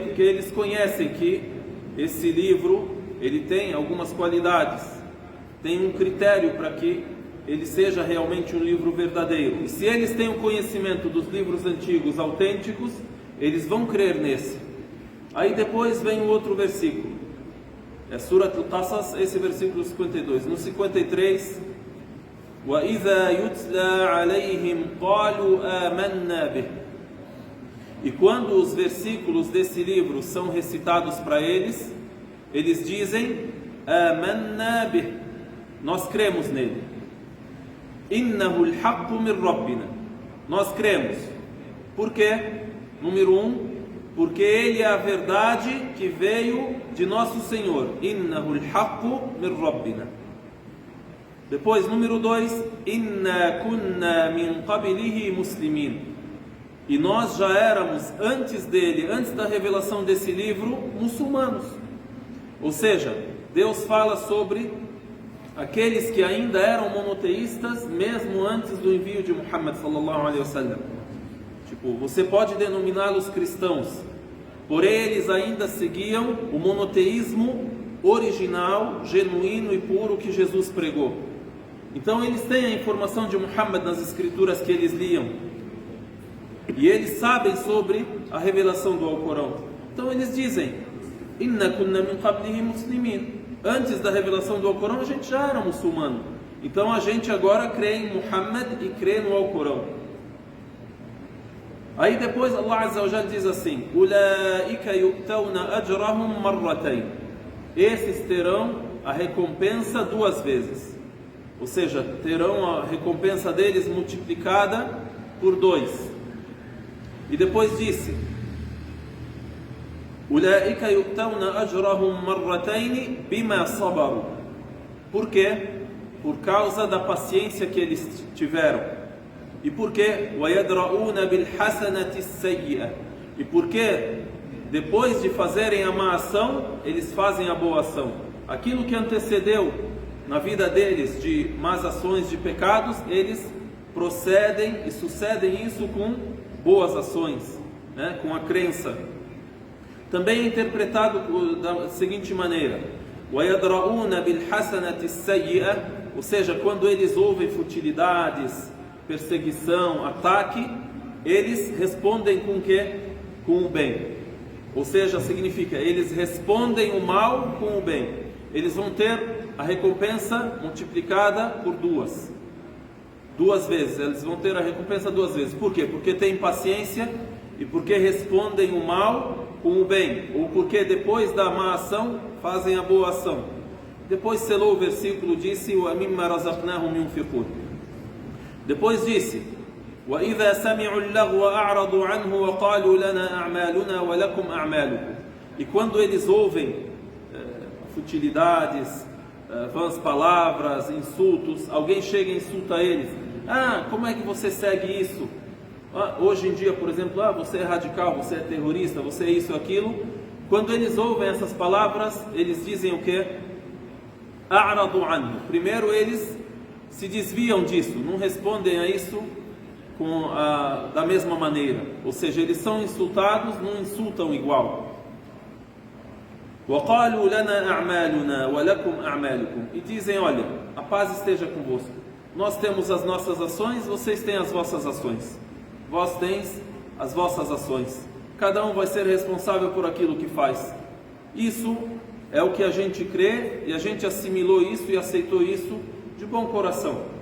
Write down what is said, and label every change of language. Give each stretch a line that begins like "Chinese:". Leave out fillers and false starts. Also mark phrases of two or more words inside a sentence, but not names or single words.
Portuguese: Porque eles conhecem que esse livro, ele tem algumas qualidades, tem um critério para que ele seja realmente um livro verdadeiro. E se eles têm o conhecimento dos livros antigos autênticos, eles vão crer nesse. Aí depois vem o outro versículo. É Surat Al-Qasas, esse versículo 52. No 53,
Arabic: وَإِذَا يُتْلَى عَلَيْهِمْ قَالُوا آمَنَّا بِهِ.
Portuguese: E quando os versículos desse livro são recitados para eles, eles dizem:
Arabic: آمَنَّا بِهِ,
Portuguese: nós cremos nele.
Arabic: إنه الحق من ربنا.
Portuguese: Nós cremos. Por quê? Número 1, porque ele é a verdade que veio de nosso Senhor.
Arabic: إنه الحق من ربنا.
Portuguese: Depois, número 2,
Arabic: إنا كنا من قبله مسلمين.
Portuguese: E nós já éramos, antes dele, antes da revelação desse livro, muçulmanos. Ou seja, Deus fala sobre aqueles que ainda eram monoteístas, mesmo antes do envio de Muhammad
Arabic: صلى الله عليه وسلم.
Portuguese: Tipo, você pode denominá-los cristãos, porém eles ainda seguiam o monoteísmo original, genuíno e puro que Jesus pregou. Então eles têm a informação de Muhammad nas escrituras que eles liam. E eles sabem sobre a revelação do Alcorão. Então eles dizem:
Arabic: إنا كنا من قبله مسلمين.
Portuguese: Antes da revelação do Alcorão a gente já era muçulmano. Então a gente agora crê em Muhammad e crê no Alcorão. Aí depois Allah
Arabic: عز وجل
Portuguese: diz assim:
Arabic: أولئك يؤتون أجرهم مرتين.
Portuguese: Esses terão a recompensa 2 vezes. Ou seja, terão a recompensa deles multiplicada por 2. E depois disse:
Arabic: أولئك يؤتون أجرهم مرتين بما صبروا.
Portuguese: Por quê? Por causa da paciência que eles tiveram. E por quê?
Arabic: وَيَدْرَؤُونَ بِالْحَسَنَةِ السَّيِّئَةِ.
Portuguese: E porque depois de fazerem a má ação, eles fazem a boa ação. Aquilo que antecedeu na vida deles de más ações, de pecados, eles procedem e sucedem isso com boas ações, né? Com a crença. Também é interpretado da seguinte maneira:
Arabic: وَيَدْرَؤُونَ بِالْحَسَنَةِ السَّيِّئَةِ.
Portuguese: Ou seja, quando eles ouvem futilidades, perseguição, ataque, eles respondem com o quê? Com o bem. Ou seja, significa, eles respondem o mal com o bem. Eles vão ter a recompensa multiplicada por 2 vezes. Eles vão ter a recompensa 2 vezes. Por quê? Porque têm paciência e porque respondem o mal com o bem. Ou porque depois da má ação, fazem a boa ação. Depois selou o versículo, disse:
Arabic: وَمِمَّا رَزَقْنَاهُمْ يُنْفِقُونَ.
Portuguese: Depois disse:
Arabic: وَإِذَا سَمِعُوا اللَّغْوَ أَعْرَضُوا عَنْهُ وَقَالُوا لَنَا أَعْمَالُنَا وَلَكُمْ أَعْمَالُكُمْ.
Portuguese: E quando eles ouvem futilidades, vãs palavras, insultos, alguém chega e insulta eles: como é que você segue isso? Hoje em dia, por exemplo, você é radical, você é terrorista, você é isso, aquilo. Quando eles ouvem essas palavras, eles dizem o quê?
Arabic: أَعْرَضُوا عَنْهُ.
Portuguese: Primeiro eles se desviam disso, não respondem a isso da mesma maneira. Ou seja, eles são insultados, não insultam igual.
Arabic: وَقَالُوا لَنَا أَعْمَالُنَا وَلَكُمْ أَعْمَالُكُمْ.
Portuguese: E dizem: olha, a paz esteja convosco. Nós temos as nossas ações, vocês têm as vossas ações. Vós tens as vossas ações. Cada um vai ser responsável por aquilo que faz. Isso é o que a gente crê, e a gente assimilou isso e aceitou isso de bom coração.